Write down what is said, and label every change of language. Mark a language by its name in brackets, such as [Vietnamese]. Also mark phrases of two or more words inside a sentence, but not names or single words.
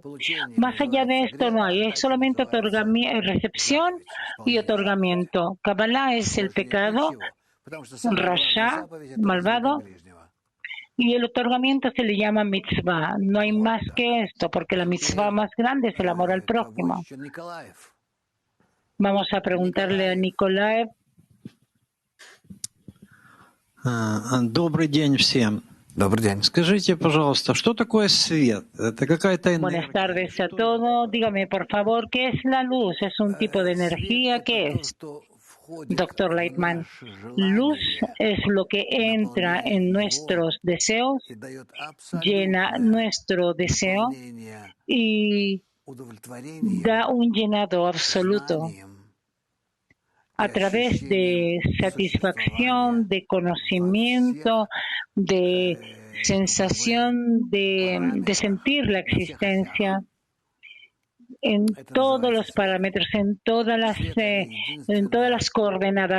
[Spanish] Más allá de esto no hay, es solamente recepción y otorgamiento. Kabbalah es el pecado, rasha, malvado, y el otorgamiento se le llama mitzvah. No hay más que esto, porque la mitzvah más grande es el amor al prójimo. Vamos a preguntarle a Nikolaev. [Russian] Добрый день всем. Добрый день. Скажите, пожалуйста, что такое свет? Это какая-то энергия? [Spanish] Buenas tardes a todos. Dígame, por favor, ¿qué es la luz? ¿Es un tipo de energía? ¿Qué es? Doctor Lightman, luz es lo que entra en nuestros deseos, llena nuestro deseo y da un llenado absoluto a través de satisfacción, de conocimiento, de sensación de sentir la existencia en todos los parámetros, en todas las coordenadas.